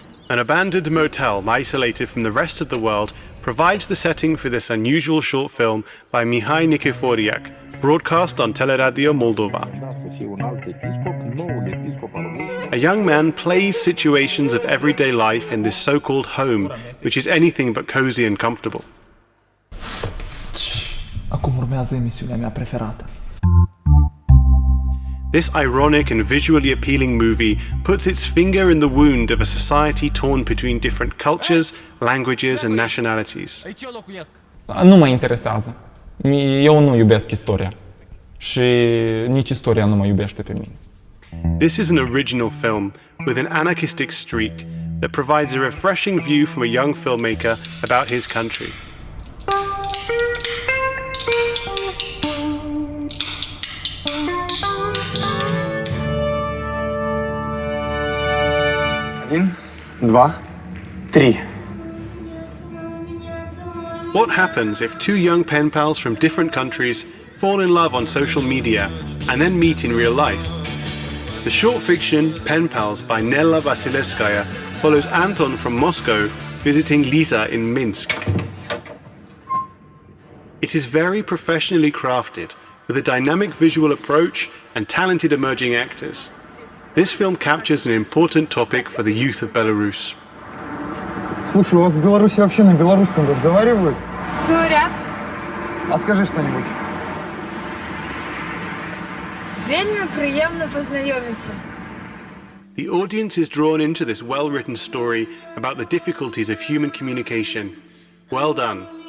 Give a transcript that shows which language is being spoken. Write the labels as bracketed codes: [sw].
[en] An abandoned motel isolated from the rest of the world provides the setting for this unusual short film by Mihai Nikiforiak, broadcast on Teleradio Moldova. A young man plays situations of everyday life in this so-called home, which is anything but cozy and comfortable. [ro] Acum urmează emisiunea mea preferată. [en] This ironic and visually appealing movie puts its finger in the wound of a society torn between different cultures, languages and nationalities. [ro] Nu mă interesează. Eu nu iubesc istoria. Și nici istoria nu mă iubește pe mine. [en] This is an original film with an anarchistic streak that provides a refreshing view from a young filmmaker about his country. What happens if two young pen pals from different countries fall in love on social media and then meet in real life? The short fiction Pen Pals by Nella Vasilevskaya follows Anton from Moscow visiting Lisa in Minsk. It is very professionally crafted, with a dynamic visual approach and talented emerging actors. This film captures an important topic for the youth of Belarus. [ru] Слушай, у вас в Беларуси вообще на белорусском разговаривают? Говорят. А скажи что-нибудь. [be] Вельми приємно познайомитися. [en] The audience is drawn into this well-written story about the difficulties of human communication. Well done.